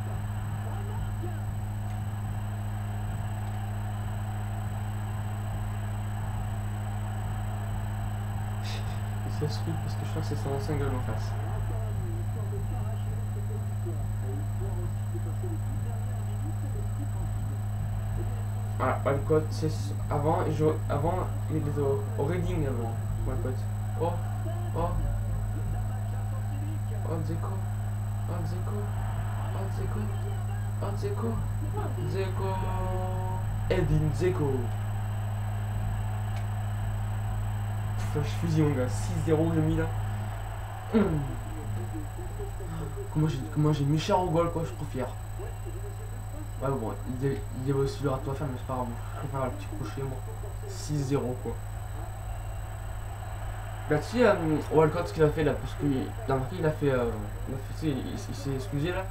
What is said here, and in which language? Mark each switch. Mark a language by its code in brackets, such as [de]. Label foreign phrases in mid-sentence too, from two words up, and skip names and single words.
[fr] Il se suit parce que je crois que c'est son ancien gueule en face. Voilà, Walcott, c'est avant, il était au Reading avant, Walcott. Oh, oh, oh, Dzeko, oh, Dzeko, oh, Dzeko, oh, Dzeko, Dzeko, Edin Dzeko. Flash fusil mon gars, 6-0 j'ai mis là. Comment j'ai mis cher au goal quoi, je suis trop fier. Ouais bon, il y avait aussi le râteau à faire mais c'est pas grave, je préfère le petit crochet moi. 6-0 quoi. Là-dessus, Walcott ce qu'il a fait là, parce qu'il il a fait, il s'est excusé là.